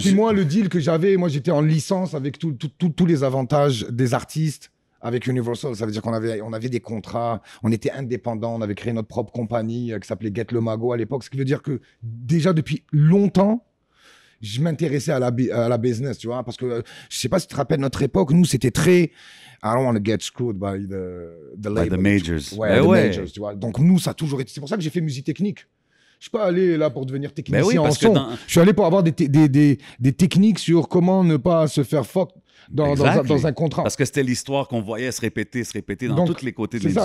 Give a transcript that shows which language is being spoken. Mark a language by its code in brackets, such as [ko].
[fr] Puis moi, le deal que j'avais, moi, j'étais en licence avec tous les avantages des artistes avec Universal. Ça veut dire qu'on avait des contrats, on était indépendants, on avait créé notre propre compagnie qui s'appelait Get Le Mago à l'époque. Ce qui veut dire que déjà depuis longtemps, je m'intéressais à la business, tu vois. Parce que je sais pas si tu te rappelles notre époque, nous, c'était très... [en] I don't want to get screwed by the label. By the majors. [fr] Ouais, majors, tu vois. Donc nous, ça a toujours été... C'est pour ça que j'ai fait musique technique. Je suis pas allé là pour devenir technicien en son. Je suis allé pour avoir des techniques sur comment ne pas se faire fuck dans un contrat. Parce que c'était l'histoire qu'on voyait se répéter dans tous les côtés de l'industrie.